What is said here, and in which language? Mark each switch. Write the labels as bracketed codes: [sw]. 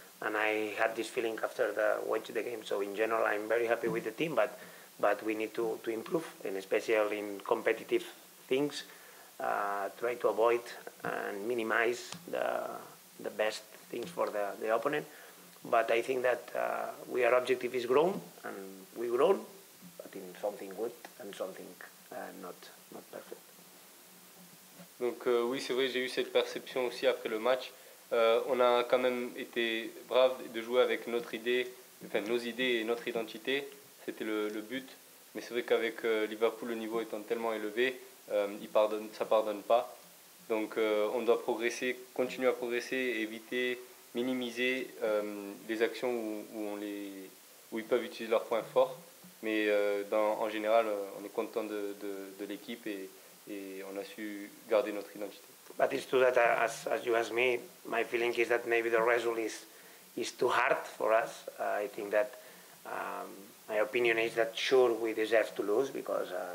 [en] And I had this feeling after watch the game. So in general, I'm very happy with the team, but we need to improve, and especially in competitive things, try to avoid and minimize the best things for the opponent. But I think that our objective is grown, and we grown, but in something good and something not perfect. [fr] Donc oui, c'est vrai, j'ai eu cette perception aussi après le match. On a quand même été braves de jouer avec notre idée, enfin nos idées et notre identité. C'était le but. Mais c'est vrai qu'avec Liverpool, le niveau étant tellement élevé, ça pardonne pas. Donc on doit progresser, continuer à progresser, éviter, minimiser les actions où ils peuvent utiliser leurs points forts. Mais en général, on est content de l'équipe et on a su garder notre identité. [en] But it's true that as you asked me, my feeling is that maybe the result is too hard for us. I think that my opinion is that sure we deserve to lose because